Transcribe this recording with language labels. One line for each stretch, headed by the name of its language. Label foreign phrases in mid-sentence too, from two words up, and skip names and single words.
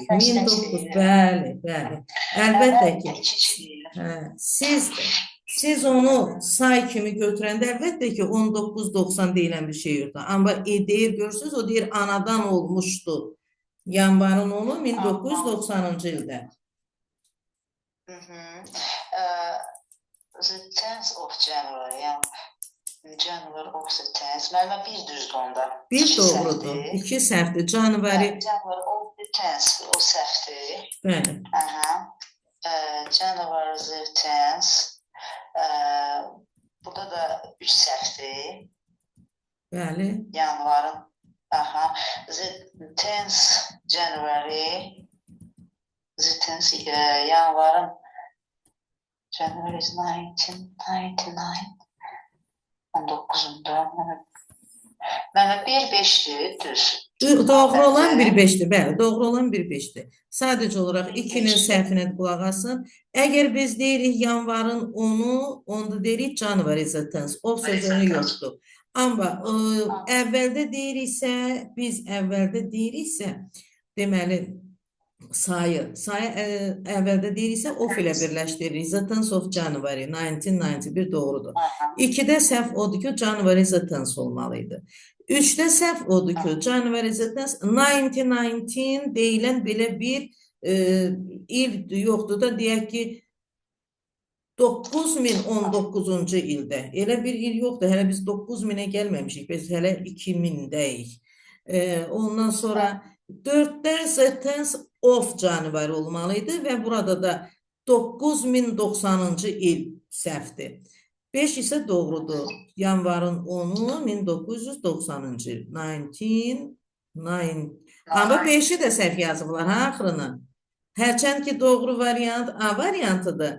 Azerbaijani: 1900, bəli, bəli. Əlbəttə ki, siz onu say kimi götürəndə əlbəttə ki 1990 deyilən bir şey yoxdur. Amma deyir, görürsünüz, o deyir anadan olmuşdu. Yanvarın 10-u 1990-cı ildə.
English: The 10th of January, January of the 10th.
Azerbaijani: Müəllimə bir düzdür onda. Bir doğrudur. 2 səhvdir.
English: January of the 10th,
Azerbaijani: o səhvdir. Bəli.
English: January the 10th.
Azerbaijani: Burada da 3 səhvdir. Bəli. Yanvarın.
English: The 10th January. The 10th yanvarın. January is 1999.
Azerbaijani: 19'unda. Mənə 1-5'dir, düz. Doğru olan 1-5'dir, bəli, doğru olan 1-5'dir. Sadəcə olaraq 2-nin səhvinə qulaq asın. Əgər biz deyirik yanvarın 10-u, onda deyirik
English: January the 10th.
Azerbaijani: O sözünü yoxdur. Amma əvvəldə deyiriksə, deməli, sayı əvvəldə deyiriksə, of ilə birləşdiririk.
English: The 10th of January, 1991 doğrudur.
Azerbaijani: 2-də səhv odur ki,
English: January the 10th olmalıydı.
Azerbaijani: 3-də səhv odur ki,
English: January the 10th,
Azerbaijani: 1919 deyilən belə bir il yoxdur da, deyək ki, 9019-cu ildə. Elə bir il yoxdur, hələ biz 9000-ə gəlməmişik, biz hələ 2000-dəyik. Ondan sonra 4-də
English: the 10th of January
Azerbaijani: olmalıydı və burada da 9090-cı il səhvdir. 5 isə doğrudur. Yanvarın 10-u 1990-cı il. 1990. Amma 5-i də səhv yazıblar, axırını. Hərçənd ki, doğru variant A variantıdır.